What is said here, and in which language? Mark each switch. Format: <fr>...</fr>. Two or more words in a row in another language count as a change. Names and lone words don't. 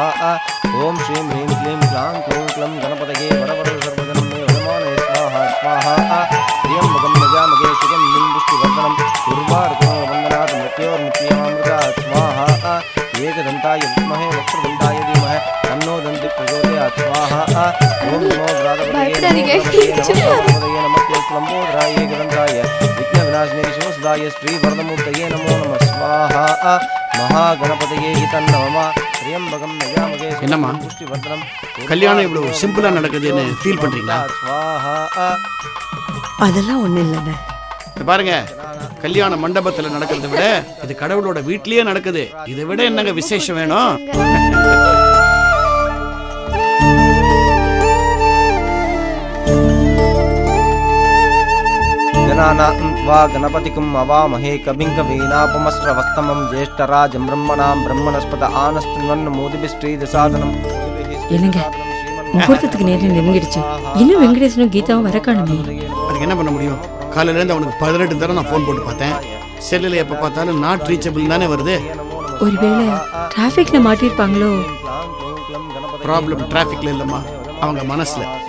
<sa>ओम श्रीं ह्रीं क्लीं क्लां क्लूं क्लं गणपतये वरवरद सर्वजनं मे वदमानये स्वाहा स्वाहा। त्र्यंबकं निजामगे सुगन्धिं पुष्टिवर्धनम् उर्वारुकमिव वन्दनात् मृत्योर्मुक्षीयमामृतात् स्वाहा। एकदन्ताय विद्महे वक्रतुण्डाय धीमहि तन्नो दन्ति प्रचोदयात् स्वाहा। ओम् नमो विरातपतये</sa> <ta>பயப்படாதீங்க.</ta> <sa>नमो नमस्ते लम्बोदराये किरन्ताय विघ्न विनाशने शिवसुताय श्री वरदमूर्तये नमो नम स्वाहा महा गणपतये तन्नमामा त्रियम्बकम् नयामहे</sa> <ta>என்னம்மா?</ta> <sa>புஷ்டிவர்தனம்</sa> <ta>கல்யாணம் இவ்வளவு சிம்பிளா நடக்குதுன்னு ஃபீல் பண்றீங்களா?</ta> <sa>ஸ்வாஹா.</sa> <ta>அதெல்லாம் ஒன்றும் இல்லைண்ணே. இது பாருங்க, கல்யாண மண்டபத்துல நடக்கிறத விட இது கடவுளோட வீட்லயே நடக்குது. இதை விட என்னங்க விசேஷம் வேணும்?</ta> <sa>गणानान्त्वा गणपतिकुम् अवामहे कविं कवीनापमस्रवस्तमं ज्येष्ठराजं ब्रह्मणां ब्रह्मणस्पत आनस्तुन्वन्नमोदिभिश्रीदसादनं</sa> <ta>என்னங்க முகூர்த்தத்துக்கு நேரம் நெருங்கிடுச்சு. இன்னும் வெங்கடேசனும் கீதாவும் வர காணுமே. அதுக்கு என்ன பண்ண முடியும்? காலையில இருந்து அவனுக்கு 18 தடவை நான் ஃபோன் போட்டு பார்த்தேன். செல்லுல எப்ப பார்த்தாலும்</ta> <en>not reachable</en> <ta>தானே வருது. ஒருவேளை டிராஃபிக்ல மாட்டிருப்பாங்களோ? ப்ராப்ளம் டிராஃபிக்ல இல்லம்மா, அவங்க மனசுல.</ta>